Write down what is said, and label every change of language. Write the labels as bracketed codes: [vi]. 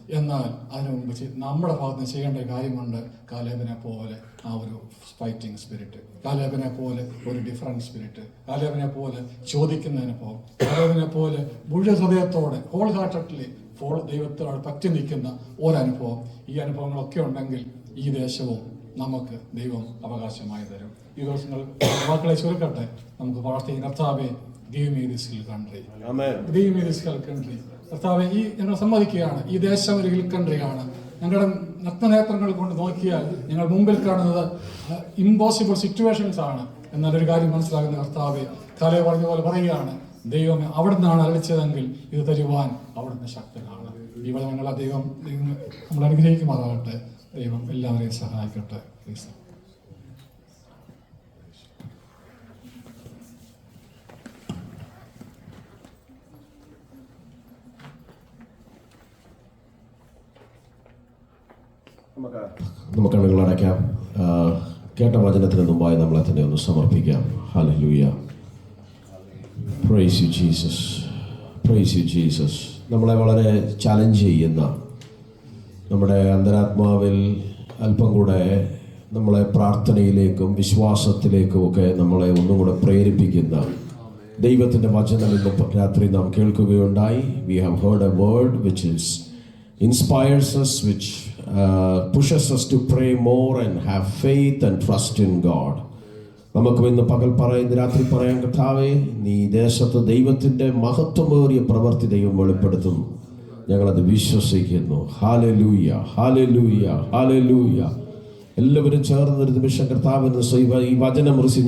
[ml] എന്നാൽ അതിനു മുമ്പ് നമ്മുടെ ഭാഗത്ത് നിന്ന് ചെയ്യേണ്ട കാര്യമുണ്ട്. കാലേബിനെ പോലെ ആ ഒരു ഫൈറ്റിംഗ് സ്പിരിറ്റ്, കാലേബിനെ പോലെ ഒരു ഡിഫറൻറ്റ് സ്പിരിറ്റ്, കാലേബിനെ പോലെ ചോദിക്കുന്ന അനുഭവം, കാലേബിനെ പോലെ മുഴുവൻ ഹൃദയത്തോടെ ഹോൾ ഹാർട്ടഡ്ലി ദൈവത്തോട് പറ്റി നിൽക്കുന്ന ഒരനുഭവം. ഈ അനുഭവങ്ങളൊക്കെ ഉണ്ടെങ്കിൽ ഈ ദേശവും നമുക്ക് ദൈവം അവകാശമായി തരും. ഈ ദിവസങ്ങൾ വാക്കുകളെ ചുരുക്കട്ടെ, നമുക്ക് പ്രാർത്ഥിക്കും. കർത്താവേ, [en] give me this hill country. Amen. Give me this hill country. [ml] കർത്താവേ, ഈ ഞങ്ങൾ സമ്മതിക്കുകയാണ്, ഈ ദേശം ഒരു ഹിൽ കൺട്രിയാണ്. ഞങ്ങളുടെ നഗ്നനേത്രങ്ങൾ കൊണ്ട് നോക്കിയാൽ ഞങ്ങൾ മുമ്പിൽ കാണുന്നത് ഇമ്പോസിബിൾ സിറ്റുവേഷൻസ് ആണ്. എന്നൊരു കാര്യം മനസ്സിലാകുന്ന കർത്താവേ, കാലേ പറഞ്ഞ പോലെ പറയുകയാണ്, ദൈവമേ അവിടെ നിന്നാണ് അളിച്ചതെങ്കിൽ ഇത് തരുവാൻ അവിടുന്ന് ശക്തനാണ്. ഇവിടെ ഞങ്ങളെ ദൈവം നമ്മൾ അനുഗ്രഹിക്കുമാറാകട്ടെ. ദൈവം എല്ലാവരെയും സഹായിക്കട്ടെ. പ്ലീസ്. നമുക്ക് കണ്ണുകൾ അടയ്ക്കാം. കേട്ട വചനത്തിന് മുമ്പായി നമ്മളെ തന്നെ ഒന്ന് സമർപ്പിക്കാം. Hallelujah. [en] Praise you Jesus, praise you Jesus. [ml] നമ്മളെ വളരെ ചലഞ്ച് ചെയ്യുന്ന, നമ്മുടെ അന്തരാത്മാവിൽ അല്പം കൂടെ നമ്മളെ പ്രാർത്ഥനയിലേക്കും വിശ്വാസത്തിലേക്കും ഒക്കെ നമ്മളെ ഒന്നും കൂടെ പ്രേരിപ്പിക്കുന്ന ദൈവത്തിൻ്റെ വചനം ഇന്ന് രാത്രി നാം കേൾക്കുകയുണ്ടായി. [en] We have heard a word which is inspires us, which pushes us to pray more and have faith and trust in God. [ml] നമുക്ക് ഇന്ന് പകൽ പറയുന്ന രാത്രി പറയാൻ, കർത്താവേ, നീ ദേശത്ത് ദൈവത്തിൻ്റെ മഹത്വമേറിയ പ്രവൃത്തി ദൈവം വെളിപ്പെടുത്തുന്നു. ഞങ്ങളത് വിശ്വസിക്കുന്നു. Hallelujah, hallelujah, hallelujah. എല്ലാവരും ചേർന്നൊരു നിമിഷം കർത്താവിന് ഈ വചനം റിസീവ്.